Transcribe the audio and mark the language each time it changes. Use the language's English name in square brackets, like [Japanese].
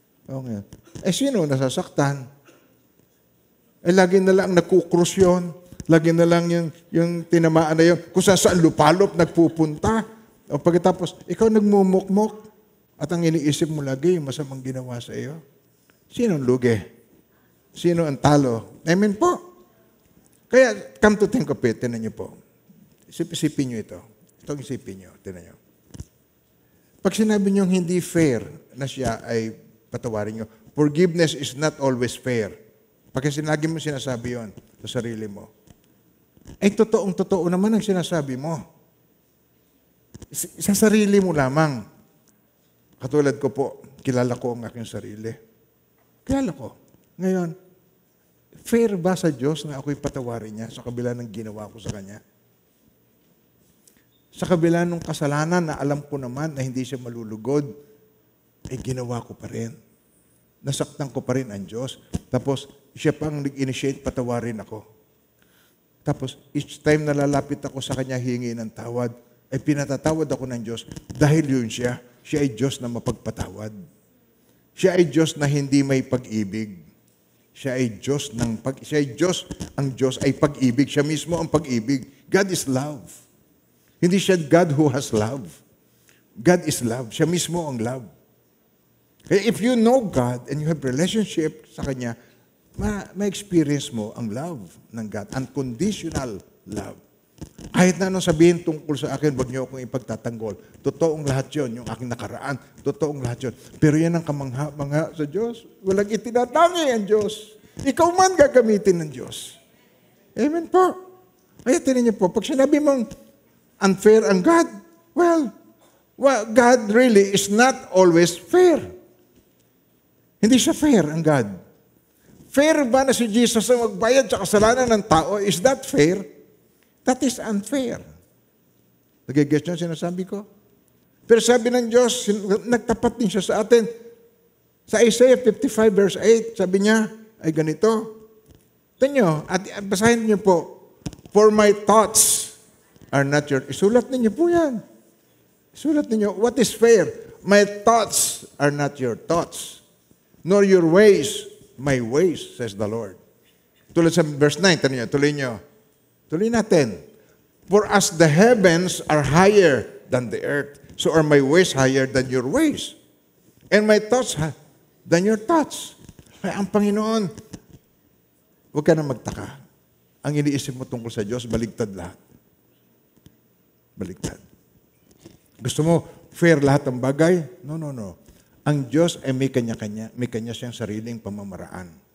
[Filipino] Okay. Sino nasasaktan? Lagi na lang nagkukrus yun. Lagi na lang yung tinamaan na yun. Kung saan lupalop nagpupunta. O pagkatapos, ikaw nagmumukmok. At ang iniisip mo lagi, yung masamang ginawa sa iyo. Sino ang lugi? Sino ang talo? Amen po. Kaya, [English] come to think of it, [Filipino] tinan niyo po. Isipin niyo ito. Itong isipin niyo, tinan niyo. Pag sinabi niyo hindi fair na siya ay patawarin niyo, [English] forgiveness is not always fair. [Filipino] Pag lagi mo sinasabi yon sa sarili mo, ay totoong-totoo naman ang sinasabi mo. Sa sarili mo lamang. Katulad ko po, kilala ko ang aking sarili. Kilala ko. Ngayon, fair ba sa Diyos na ako'y patawarin niya sa kabila ng ginawa ko sa Kanya? Sa kabila ng kasalanan na alam ko naman na hindi siya malulugod, ay ginawa ko pa rin. Nasaktan ko pa rin ang Diyos. Tapos, siya pang nag-initiate, patawarin ako. Tapos, each time na lalapit ako sa Kanya hingi ng tawad, ay pinatatawad ako ng Diyos dahil yun siya. Siya ay Diyos na mapagpatawad. Siya ay Diyos na hindi may pag-ibig. Siya ay Diyos ang Diyos ay pag-ibig. Siya mismo ang pag-ibig. [English] God is love. [Filipino] Hindi siya [English] God who has love. God is love. [Filipino] Siya mismo ang [English] love. Kaya if you know God and you have relationship [Filipino] sa Kanya, [English] ma-experience mo ang love ng God. Unconditional love. [Filipino] Kahit na anong sabihin tungkol sa akin, wag niyo akong ipagtatanggol. Totoong lahat yun, yung aking nakaraan. Totoong lahat yun. Pero yan ang kamangha-mangha sa Diyos. Walang itinatangi ang Diyos. Ikaw man gagamitin ng Diyos. Amen po. Kaya tinan niyo po, pag sinabi mong unfair ang God, [English] well, God really is not always fair. [Filipino] Hindi siya fair ang God. Fair ba na si Jesus ang magbayad sa kasalanan ng tao? [English] Is that fair? That is unfair. [Filipino] Nag-guess nyo sinasabi ko? Pero sabi ng Diyos, nagtapat din siya sa atin. Sa Isaiah 55 verse 8, sabi niya, ay ganito. Tignan nyo, at basahin niyo po, [English] for my thoughts are not your... [Filipino] Isulat ninyo po yan. Isulat ninyo, [English] what is fair? My thoughts are not your thoughts, nor your ways my ways, says the Lord. [Filipino] Tulad sa verse 9, tuloy nyo. Tuloy natin. [English] For as the heavens are higher than the earth, so are my ways higher than your ways. And my thoughts than your thoughts. [Filipino] Ay, ang Panginoon, huwag ka na magtaka. Ang iniisip mo tungkol sa Diyos, baligtad lahat. Baligtad. Gusto mo, fair lahat ng bagay? No. Ang Diyos ay may kanya siyang sariling pamamaraan.